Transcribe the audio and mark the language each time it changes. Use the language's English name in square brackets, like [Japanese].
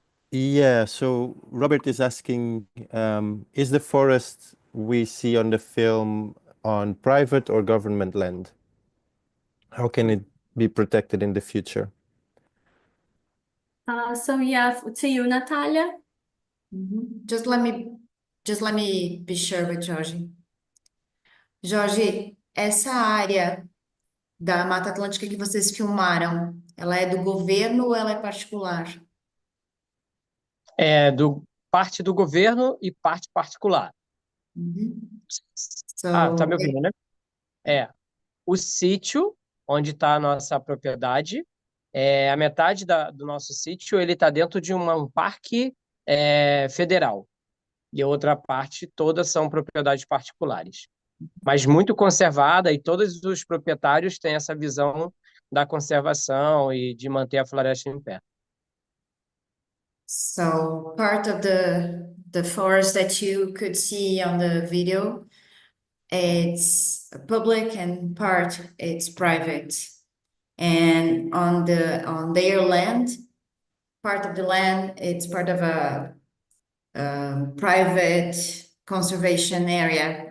[English] Yeah, so Robert is asking, is the forest we see on the film on private or government land? How can it be protected in the future? So yeah, to you, Natalia. Just let me be sure with Jorge. [Portuguese] Jorge, essa área da Mata Atlântica que vocês filmaram, ela é do governo ou ela é particular? É parte do governo e parte particular. [English] So, [Portuguese] Tá me ouvindo, né? O sítio onde está a nossa propriedade, a metade do nosso sítio ele está dentro de um parque federal. E a outra parte toda são propriedades particulares. Mas muito conservada, e todos os proprietários têm essa visão da conservação e de manter a floresta em pé. [English] So part of the forest that you could see on the video, it's public and part it's private. And on their land, part of the land, it's part of a private conservation area.